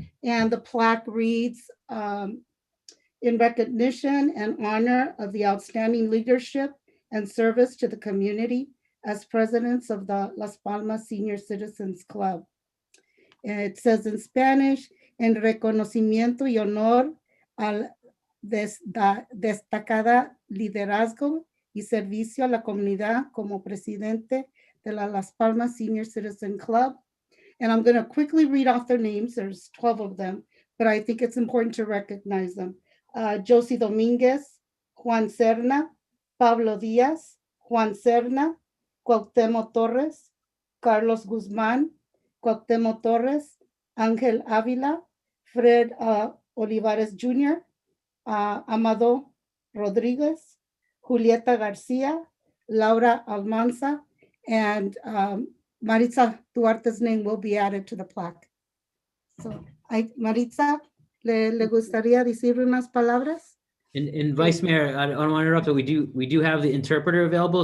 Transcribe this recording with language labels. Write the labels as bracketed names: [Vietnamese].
[English] And the plaque reads, in recognition and honor of the outstanding leadership and service to the community as presidents of the Las Palmas Senior Citizens Club. It says in Spanish, [Spanish] en reconocimiento y honor al destacada liderazgo y servicio a la comunidad como presidente de la Las Palmas Senior Citizen Club. [English] And I'm going to quickly read off their names. There's 12 of them, but I think it's important to recognize them. Josie Domínguez, Juan Serna, Pablo Díaz, Juan Serna, Cuauhtémoc Torres, Carlos Guzmán, Cuauhtémoc Torres, Ángel Ávila, Fred Olivares Jr., Amado Rodríguez, Julieta García, Laura Almanza, and Maritza Duarte's name will be added to the plaque. [Spanish] So, Maritza, ¿le gustaría decir unas palabras? [English] And Vice Mayor, I don't want to interrupt, but we do have the interpreter available.